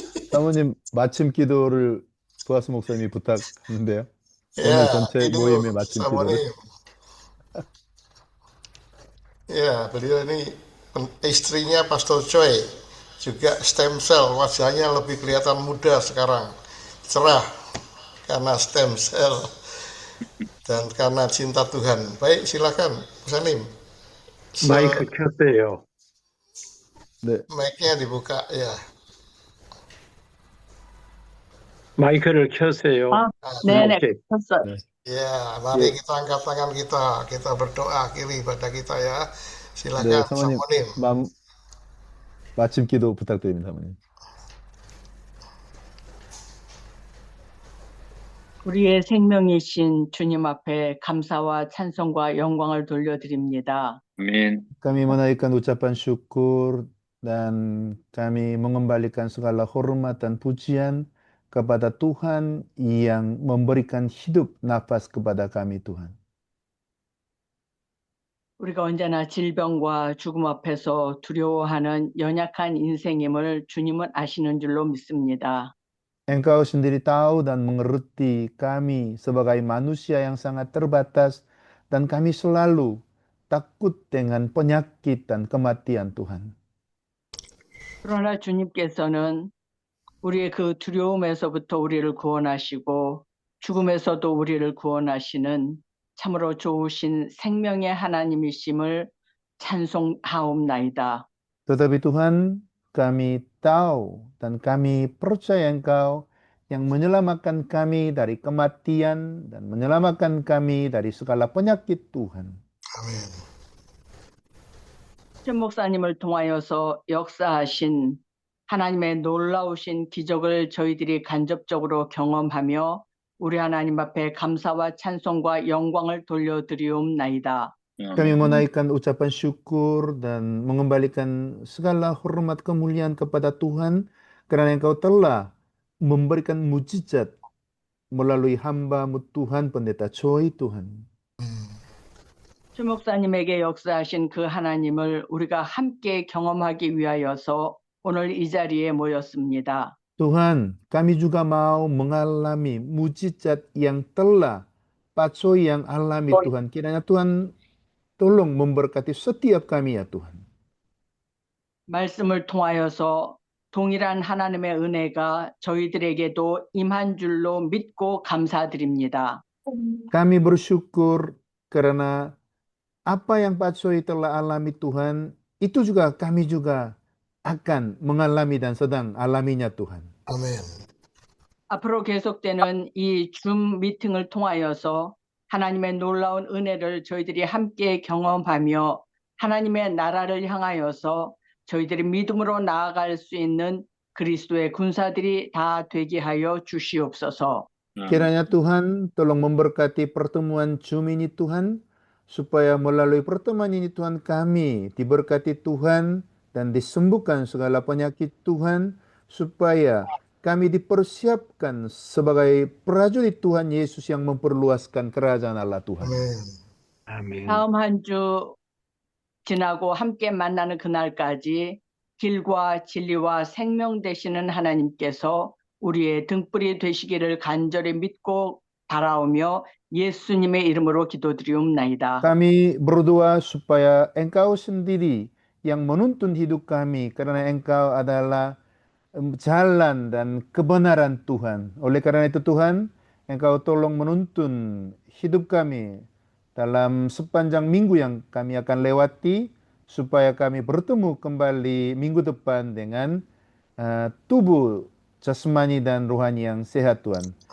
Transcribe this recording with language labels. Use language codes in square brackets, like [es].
[ko] 사모님 마침 기도를 보아스 목사님이 부탁하는데요. [id] Ya, [ko] 오늘 전체 [id] itu [ko] 모임의 마침 기도를. Samonim. [id] Ya, beliau ini istrinya Pastor Choi, juga stem cell, wajahnya lebih kelihatan muda sekarang, cerah karena stem cell dan karena cinta Tuhan. Baik, silakan, Sanim. [ko] 마이크 켰어요. 네, [id] Mic-nya dibuka, ya. [ko] 마이크를 켰어요. 네네, [en] 오케이. [ko] 컸어요. 네, [id] Ya, mari [ko] 예. [id] kita angkat tangan kita berdoa akhiri ibadah kita ya. [ko] 네, [id] Silakan, [ko] 사모님 Samonim. 마침 기도 부탁드립니다, 사모님. 우리의 생명이신 주님 앞에 감사와 찬송과 영광을 돌려드립니다. 아멘. [id] Kami menaikkan ucapan syukur dan kami mengembalikan segala hormat dan pujian kepada Tuhan yang memberikan hidup nafas kepada kami, Tuhan. [ko] 우리가 언제나 질병과 죽음 앞에서 두려워하는 연약한 인생임을 주님은 아시는 줄로 믿습니다. [id] Engkau sendiri tahu dan mengerti kami sebagai manusia yang sangat terbatas dan kami selalu takut dengan penyakit dan kematian, Tuhan. [ko] 그러나 주님께서는 우리의 그 두려움에서부터 우리를 구원하시고 죽음에서도 우리를 구원하시는 참으로 좋으신 생명의 하나님이심을 찬송하옵나이다. [id] Tetapi Tuhan, kami tahu dan kami percaya Engkau yang menyelamatkan kami dari kematian dan menyelamatkan kami dari segala penyakit, Tuhan. Amin. [ko] 전 목사님을 통하여서 역사하신 하나님의 놀라우신 기적을 저희들이 간접적으로 경험하며 우리 하나님 앞에 감사와 찬송과 영광을 돌려드리옵나이다. [id] Kami menaikkan ucapan syukur dan mengembalikan segala hormat kemuliaan kepada Tuhan karena Engkau telah memberikan mujizat melalui hamba-Mu Tuhan Pendeta Choi, Tuhan. [ko] 주 목사님에게 역사하신 그 하나님을 우리가 함께 경험하기 위하여서 오늘 이 자리에 모였습니다. [id] Tuhan, kami juga mau mengalami mujizat yang telah Pak Choi yang alami, Tuhan. Kiranya Tuhan tolong memberkati setiap kami ya Tuhan. [ko] 말씀을 통하여서 동일한 하나님의 은혜가 저희들에게도 임한 줄로 믿고 감사드립니다. [id] Kami bersyukur karena apa yang Pak Choi telah alami Tuhan, itu juga kami juga akan mengalami dan sedang alaminya Tuhan. Amin. [ko] 앞으로 계속되는 이 줌 미팅을 통하여서 하나님의 놀라운 은혜를 저희들이 함께 경험하며 하나님의 나라를 향하여서 저희들이 믿음으로 나아갈 수 있는 그리스도의 군사들이 다 되게 하여 주시옵소서. [id] Kiranya Tuhan tolong memberkati pertemuan Zoom ini Tuhan, supaya melalui pertemuan ini Tuhan kami diberkati Tuhan dan disembuhkan segala penyakit Tuhan, supaya kami dipersiapkan sebagai prajurit Tuhan Yesus yang memperluaskan kerajaan Allah Tuhan. Amin. [ko] 다음 한 주 지나고 함께 만나는 그날까지 길과 진리와 생명 되시는 하나님께서 우리의 등불이 되시기를 간절히 믿고 바라오며 예수님의 이름으로 기도드리옵나이다. [id] Kami berdoa supaya Engkau sendiri yang menuntun hidup kami, karena Engkau adalah jalan dan kebenaran Tuhan. Oleh karena itu Tuhan, Engkau tolong menuntun hidup kami dalam sepanjang minggu yang kami akan lewati, supaya kami bertemu kembali minggu depan dengan tubuh jasmani dan rohani yang sehat Tuhan.